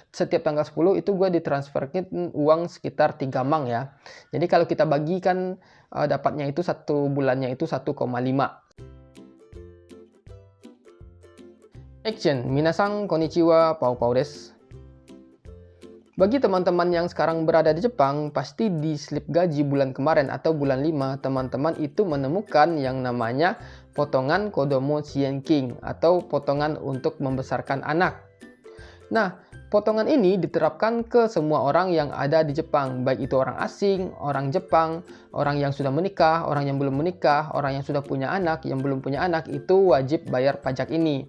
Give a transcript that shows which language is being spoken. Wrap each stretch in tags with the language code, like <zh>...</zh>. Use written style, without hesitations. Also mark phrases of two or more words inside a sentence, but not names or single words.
<id>setiap tanggal 10 itu gue ditransferin uang sekitar 3 mang ya. Jadi kalau kita bagikan dapatnya itu satu bulannya itu 1,5. Action,</id> <ja>皆さんこんにちは、パウパウです.</ja> <id>Bagi teman-teman yang sekarang berada di Jepang, pasti di slip gaji bulan kemarin atau bulan 5, teman-teman itu menemukan yang namanya potongan</id> <ja>子ども支援金</ja> <id>atau potongan untuk membesarkan anak. Nah, potongan ini diterapkan ke semua orang yang ada di Jepang, baik itu orang asing, orang Jepang, orang yang sudah menikah, orang yang belum menikah, orang yang sudah punya anak, yang belum punya anak, itu wajib bayar pajak ini.</id>